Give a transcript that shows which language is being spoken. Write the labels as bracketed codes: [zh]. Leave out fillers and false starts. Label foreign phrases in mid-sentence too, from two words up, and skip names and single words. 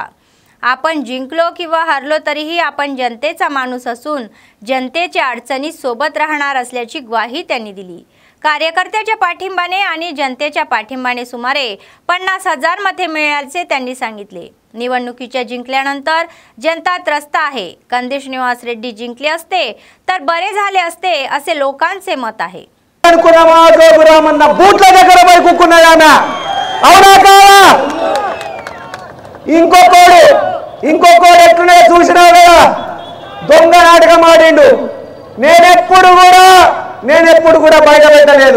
[mr] आपण जिंकलो किंवा हारलो तरीही आपण जनतेचा माणूस असून जनतेच्या अडचणीत सोबत राहणार असल्याची ग्वाही त्यांनी दिली। कार्यकर्त्याच्या पाठिंबाने आणि जनतेच्या पाठिंबाने सुमारे 50,000 मते मिळाल्याचे त्यांनी सांगितले। निवडणुकीच्या जिंकल्यानंतर जनता त्रस्त आहे। कंदी श्रीनिवास रेड्डी जिंकले असते तर बरे झाले असते असे लोकांचे मत आहे। [te] ఇంకొకడు ఎట్లనే చూసినావు కదా, దొంగ నాటకం ఆడిండు। నేనెప్పుడు కూడా బయట పెట్టలేదు।